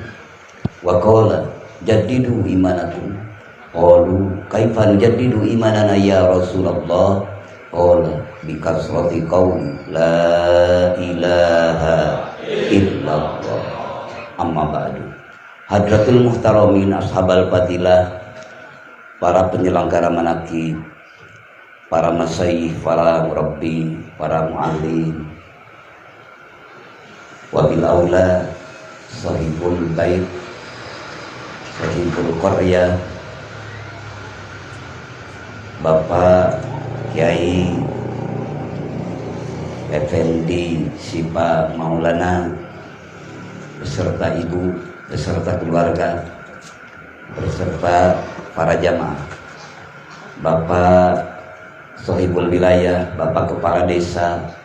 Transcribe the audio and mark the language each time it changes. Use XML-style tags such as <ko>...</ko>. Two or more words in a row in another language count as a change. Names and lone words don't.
<ar>وقال جددوا إيمانكم. قالوا كيف نجدد إيماننا يا رسول الله? قال بكثرة قول لا إله إلا الله. أما بعد. حضرات المحترمين أصحاب الفضيلة,</ar> <id>para penyelenggara manaqib, para masyayikh, para murabbi, para muallim,</id> <ar>وبالأولى صاحب البيت، صاحب القرية,</ar> <id>Bapak Kiai Effendi Sipa Maulana beserta ibu, beserta keluarga, beserta para jamaah, Bapak Sohibul Wilayah, Bapak Kepala Desa</id>